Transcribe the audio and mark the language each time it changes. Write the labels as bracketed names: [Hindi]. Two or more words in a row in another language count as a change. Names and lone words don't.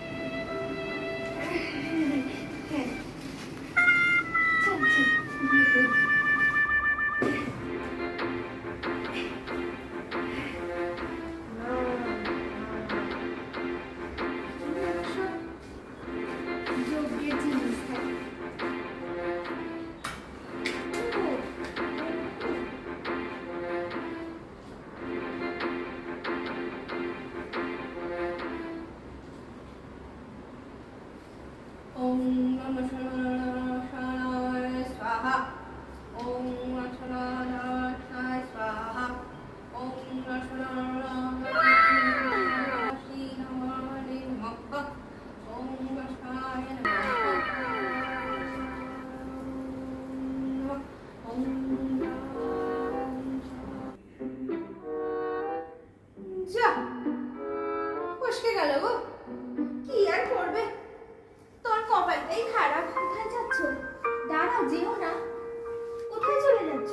[Bangla] হ্যাঁ, চল চল গিয়ে করি। যোগ্যের জিনিস থাকে। [Sanskrit] ওম নমঃ শিবায় স্বাহা। ওম নমঃ শিবায় স্বাহা। ওম নমঃ শিবায় নমঃ। ওম নমঃ শিবায় নমঃ। [Bangla] ওম যা ফসকে গেল গো, কি আর করবে, তোর কপালটাই খারাপ। কোথায় যাচ্ছ? দাঁড়াও, যেও না। কোথায় চলে যাচ্ছ?